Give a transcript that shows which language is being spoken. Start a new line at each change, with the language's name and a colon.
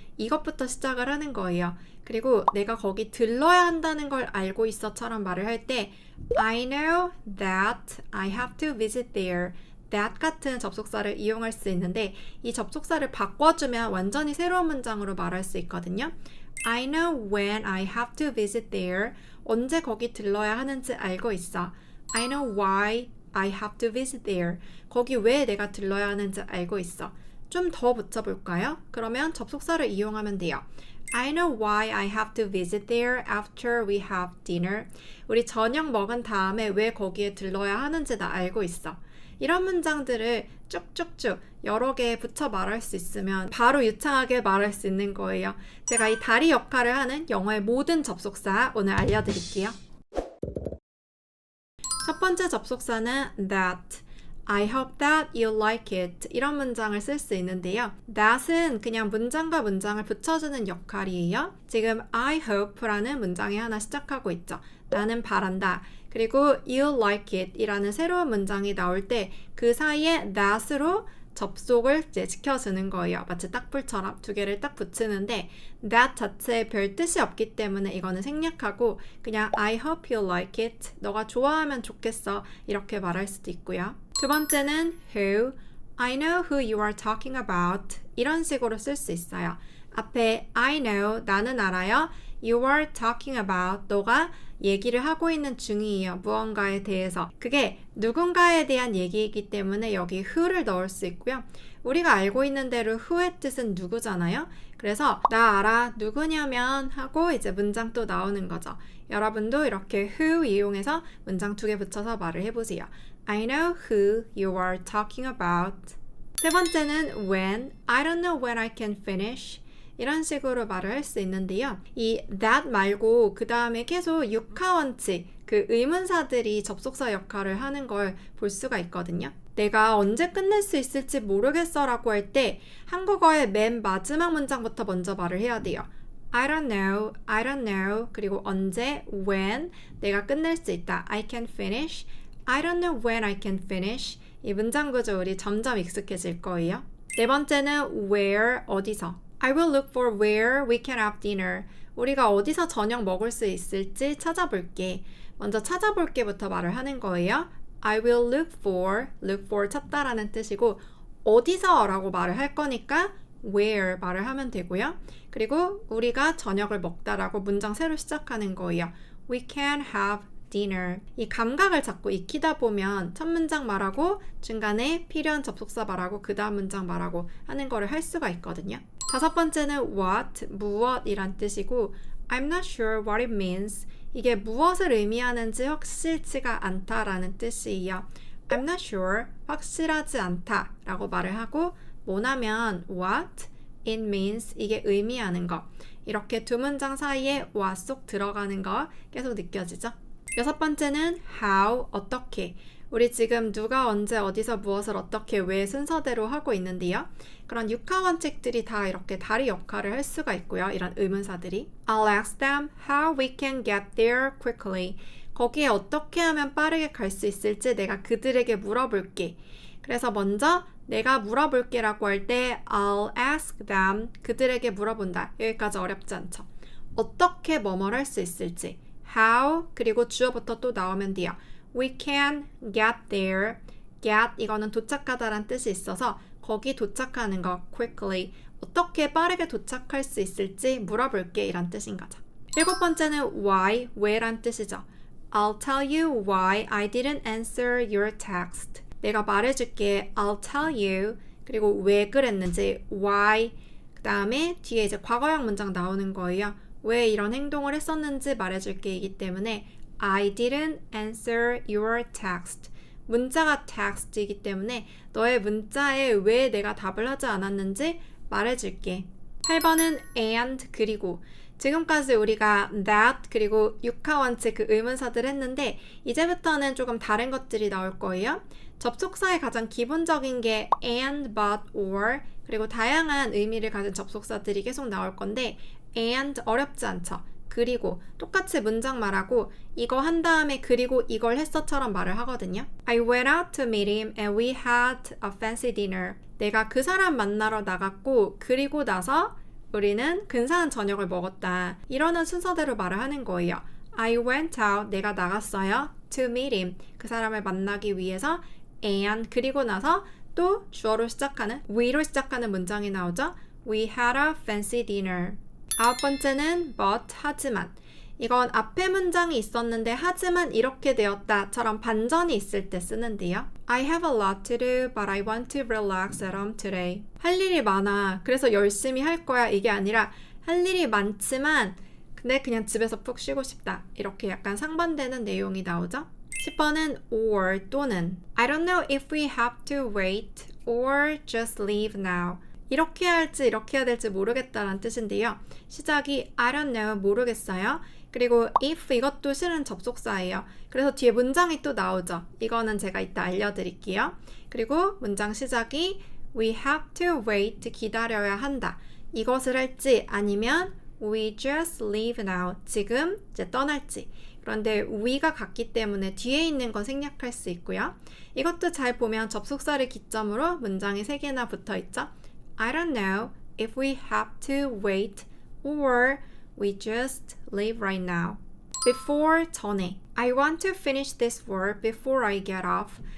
Korean: 이것부터 시작을 하는 거예요. 그리고 내가 거기 들러야 한다는 걸 알고 있어처럼 말을 할 때
English: I know that I have to visit there.
Korean: that 같은 접속사를 이용할 수 있는데 이 접속사를 바꿔주면 완전히 새로운 문장으로 말할 수 있거든요.
English: I know when I have to visit there.
Korean: 언제 거기 들러야 하는지 알고 있어.
English: I know why I have to visit there.
Korean: 거기 왜 내가 들러야 하는지 알고 있어. 좀 더 붙여볼까요? 그러면 접속사를 이용하면 돼요.
English: I know why I have to visit there after we have dinner.
Korean: 우리 저녁 먹은 다음에 왜 거기에 들러야 하는지 나 알고 있어. 이런 문장들을 쭉쭉쭉 여러 개 붙여 말할 수 있으면 바로 유창하게 말할 수 있는 거예요. 제가 이 다리 역할을 하는 영어의 모든 접속사 오늘 알려드릴게요. 첫 번째 접속사는 that.
English: I hope that you like it.
Korean: 이런 문장을 쓸 수 있는데요. that은 그냥 문장과 문장을 붙여주는 역할이에요. 지금 I hope라는 문장이 하나 시작하고 있죠. 나는 바란다. 그리고
English: you like it
Korean: 이라는 새로운 문장이 나올 때 그 사이에 that으로 접속을 이제 지켜주는 거예요. 마치 딱불처럼 두 개를 딱 붙이는데 that 자체에 별 뜻이 없기 때문에 이거는 생략하고 그냥
English: I hope you like it.
Korean: 너가 좋아하면 좋겠어. 이렇게 말할 수도 있고요. 두 번째는 who.
English: I know who you are talking about.
Korean: 이런 식으로 쓸 수 있어요. 앞에
English: I know,
Korean: 나는 알아요.
English: You are talking about,
Korean: 너가 얘기를 하고 있는 중이에요. 무언가에 대해서. 그게 누군가에 대한 얘기이기 때문에 여기 who를 넣을 수 있고요. 우리가 알고 있는 대로 who의 뜻은 누구잖아요. 그래서 나 알아, 누구냐면 하고 이제 문장 또 나오는 거죠. 여러분도 이렇게 who 이용해서 문장 두 개 붙여서 말을 해보세요.
English: I know who you are talking about.
Korean: 세 번째는
English: when. I don't know when I can finish.
Korean: 이런 식으로 말을 할 수 있는데요. 이 that 말고 그 다음에 계속 육하원칙, 그 의문사들이 접속사 역할을 하는 걸 볼 수가 있거든요. 내가 언제 끝낼 수 있을지 모르겠어 라고 할 때 한국어의 맨 마지막 문장부터 먼저 말을 해야 돼요.
English: I don't know, I don't know.
Korean: 그리고 언제, when, 내가 끝낼 수 있다.
English: I can finish. I don't know when I can finish.
Korean: 이 문장 구조 우리 점점 익숙해질 거예요. 네 번째는 where, 어디서.
English: I will look for where we can have dinner.
Korean: 우리가 어디서 저녁 먹을 수 있을지 찾아볼게. 먼저 찾아볼게부터 말을 하는 거예요.
English: I will look for
Korean: 찾다라는 뜻이고 어디서 라고 말을 할 거니까 where 말을 하면 되고요. 그리고 우리가 저녁을 먹다라고 문장 새로 시작하는 거예요.
English: We can have dinner.
Korean: 이 감각을 자꾸 익히다 보면 첫 문장 말하고 중간에 필요한 접속사 말하고 그 다음 문장 말하고 하는 거를 할 수가 있거든요. 다섯 번째는
English: what,
Korean: 무엇이란 뜻이고
English: I'm not sure what it means.
Korean: 이게 무엇을 의미하는지 확실치가 않다라는 뜻이에요.
English: I'm not sure,
Korean: 확실하지 않다 라고 말을 하고 뭐냐면
English: what it means,
Korean: 이게 의미하는 거. 이렇게 두 문장 사이에 what 쏙 들어가는 거 계속 느껴지죠? 여섯 번째는 how, 어떻게. 우리 지금 누가 언제 어디서 무엇을 어떻게 왜 순서대로 하고 있는데요. 그런 육하 원칙들이 다 이렇게 다리 역할을 할 수가 있고요. 이런 의문사들이.
English: I'll ask them how we can get there quickly.
Korean: 거기에 어떻게 하면 빠르게 갈 수 있을지 내가 그들에게 물어볼게. 그래서 먼저 내가 물어볼게 라고 할 때
English: I'll ask them,
Korean: 그들에게 물어본다. 여기까지 어렵지 않죠. 어떻게 뭐뭘 할 수 있을지. How, 그리고 주어부터 또 나오면 돼요.
English: We can get there.
Korean: get, 이거는 도착하다란 뜻이 있어서 거기 도착하는 거, quickly. 어떻게 빠르게 도착할 수 있을지 물어볼게 이란 뜻인 거죠. 일곱 번째는 why, 왜란 뜻이죠.
English: I'll tell you why I didn't answer your text.
Korean: 내가 말해줄게.
English: I'll tell you.
Korean: 그리고 왜 그랬는지, why. 그 다음에 뒤에 이제 과거형 문장 나오는 거예요. 왜 이런 행동을 했었는지 말해줄게 이기 때문에
English: I didn't answer your text.
Korean: 문자가 text이기 때문에 너의 문자에 왜 내가 답을 하지 않았는지 말해줄게. 8번은 and, 그리고. 지금까지 우리가 that 그리고 육하원칙 그 의문사들 했는데 이제부터는 조금 다른 것들이 나올 거예요. 접속사의 가장 기본적인 게 and, but, or 그리고 다양한 의미를 가진 접속사들이 계속 나올 건데 and 어렵지 않죠. 그리고 똑같이 문장 말하고 이거 한 다음에 그리고 이걸 했어처럼 말을 하거든요.
English: I went out to meet him and we had a fancy dinner.
Korean: 내가 그 사람 만나러 나갔고 그리고 나서 우리는 근사한 저녁을 먹었다. 이러는 순서대로 말을 하는 거예요.
English: I went out,
Korean: 내가 나갔어요.
English: To meet him,
Korean: 그 사람을 만나기 위해서 and 그리고 나서 또 주어로 시작하는 we로 시작하는 문장이 나오죠.
English: We had a fancy dinner.
Korean: 아홉 번째는 but, 하지만. 이건 앞에 문장이 있었는데 하지만 이렇게 되었다처럼 반전이 있을 때 쓰는데요.
English: I have a lot to do, but I want to relax at home today.
Korean: 할 일이 많아. 그래서 열심히 할 거야. 이게 아니라 할 일이 많지만 근데 그냥 집에서 푹 쉬고 싶다. 이렇게 약간 상반되는 내용이 나오죠. 10번은
English: or
Korean: 또는
English: I don't know if we have to wait or just leave now.
Korean: 이렇게 할지 이렇게 해야 될지 모르겠다라는 뜻인데요. 시작이
English: I don't know
Korean: 모르겠어요. 그리고 if 이것도 실은 접속사예요. 그래서 뒤에 문장이 또 나오죠. 이거는 제가 이따 알려드릴게요. 그리고 문장 시작이
English: we have to wait
Korean: 기다려야 한다. 이것을 할지 아니면
English: we just leave now
Korean: 지금 이제 떠날지. 그런데 we가 같기 때문에 뒤에 있는 건 생략할 수 있고요. 이것도 잘 보면 접속사를 기점으로 문장이 3개나 붙어 있죠.
English: I don't know if we have to wait or we just leave right now. Before
Korean: 전에
English: I want to finish this work before I get off.